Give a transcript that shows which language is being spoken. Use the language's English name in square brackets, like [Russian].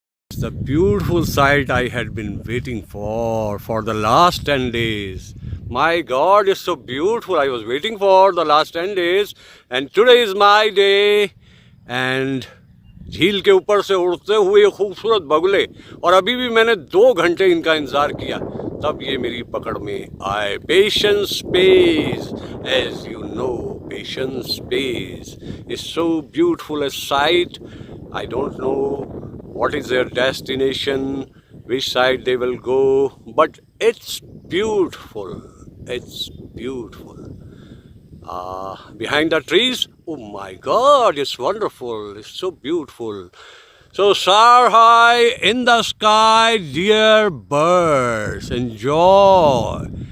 [English] It's the beautiful sight I had been waiting for the last 10 days. My God, it's so beautiful. I was waiting for the last 10 days and today is my day. [Hindi] And झील के ऊपर से उड़ते हुए खूबसूरत बगुले, और अभी भी मैंने 2 घंटे इनका इंतज़ार किया, तब ये मेरी पकड़ में आए. [English] Patience page, as you know, patience page is so beautiful a sight. I don't know what is their destination, which side they will go, but it's beautiful. It's beautiful. Behind the trees, oh my God, it's wonderful. It's so beautiful. So soar high in the sky, dear birds, enjoy.